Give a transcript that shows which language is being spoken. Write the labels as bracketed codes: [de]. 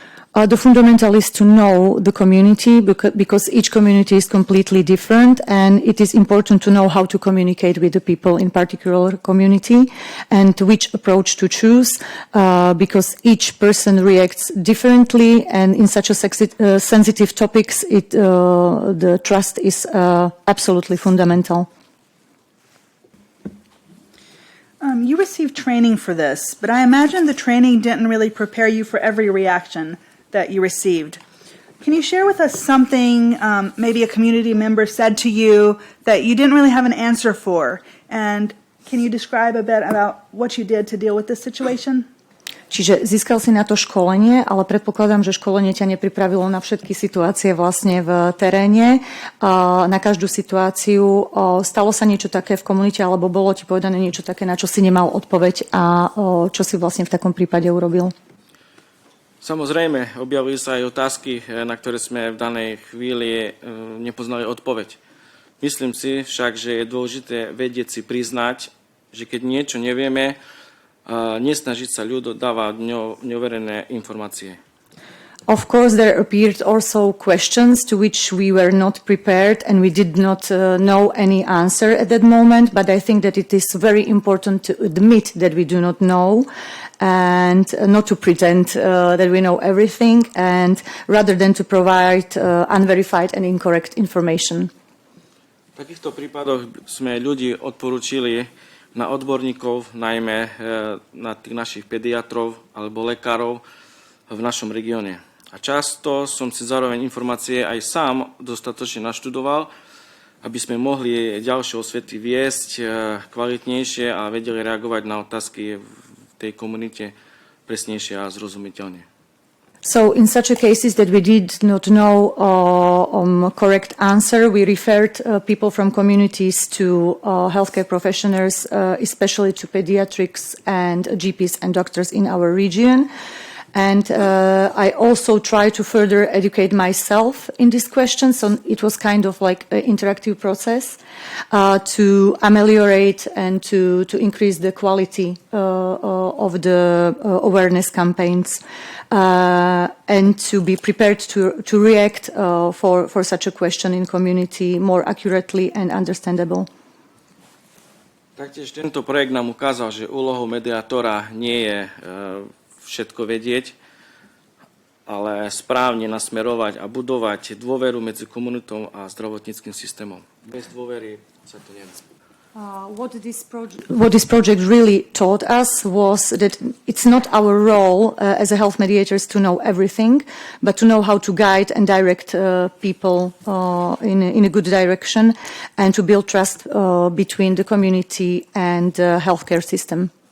[en] The fundamental is to know the community because each community is completely different, and it is important to know how to communicate with the people in particular community and which approach to choose because each person reacts differently, and in such a sensitive topics the trust is absolutely fundamental. You received training for this, but I imagine the training didn't really prepare you for every reaction that you received. Can you share with us something maybe a community member said to you that you didn't really have an answer for? And can you describe a bit about what you did to deal with this situation? [sk] Čiže získal si na to školenie, ale predpokladám, že školenie ťa nepripravilo na všetky situácie vlastne v teréne, na každú situáciu. Stalo sa niečo také v komunite, alebo bolo ti povedané niečo také, na čo si nemal odpoveď a čo si vlastne v takom prípade urobil? Samozrejme, objavili sa aj otázky, na ktoré sme v danej chvíli nepoznali odpoveď. Myslím si však, že je dôležité vedieť si priznať, že keď niečo nevieme, nesnažiť sa ľudu dávať neoverené informácie. [en] Of course, there appeared also questions to which we were not prepared and we did not know any answer at that moment, but I think that it is very important to admit that we do not know and not to pretend that we know everything, and rather than to provide unverified and incorrect information. [sk] V takýchto prípadoch sme ľudí odporúčili na odborníkov, najmä na tých našich pediatrov alebo lekárov v našom regióne. A často som si zároveň informácie aj sám dostatočne naštudoval, aby sme mohli ďalšie osvety viesť kvalitnejšie a vedeli reagovať na otázky v tej komunite presnejšie a zrozumiteľne. [en] So in such a cases that we did not know correct answer, we referred people from communities to healthcare professionals, especially to pediatrics and GPs and doctors in our region. And I also tried to further educate myself in this question, so it was kind of like an interactive process to ameliorate and to increase the quality of the awareness campaigns and to be prepared to react for such a question in community more accurately and understandable. [sk] Taktiež tento projekt nám ukázal, že úlohou mediátora nie je všetko vedieť, ale správne nasmerovať a budovať dôveru medzi komunitou a zdravotníckym systémom. Bez dôvery sa to nedá. [en] What this project really taught us was that it's not our role as a health mediators to know everything, but to know how to guide and direct people in a good direction and to build trust between the community and the healthcare system.